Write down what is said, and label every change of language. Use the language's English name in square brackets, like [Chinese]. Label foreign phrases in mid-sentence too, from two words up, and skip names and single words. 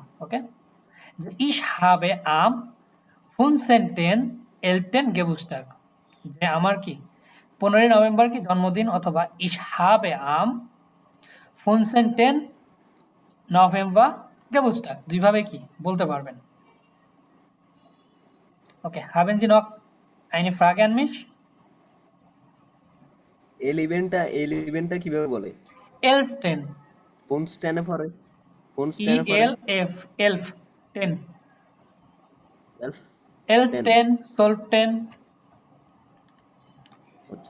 [Bangla] ওকে, [German] ich habe am 15.11. Geburtstag, [Bangla] যে আমার কি 15 নভেম্বর কি জন্মদিন, অথবা [German] ich habe am 15. November Geburtstag, [Bangla] দুইভাবে কি বলতে পারবেন। ওকে, [German] haben Sie noch eine Frage an mich? [Bangla] এল ইভেন্টটা কিভাবে বলে? 11. কোন স্ট্যান্ডে পড়ে? কোন স্ট্যান্ডে পড়ে? [German] ELF, elf, 10, এলফ [Bangla] 11, 10, 12, 10। আচ্ছা,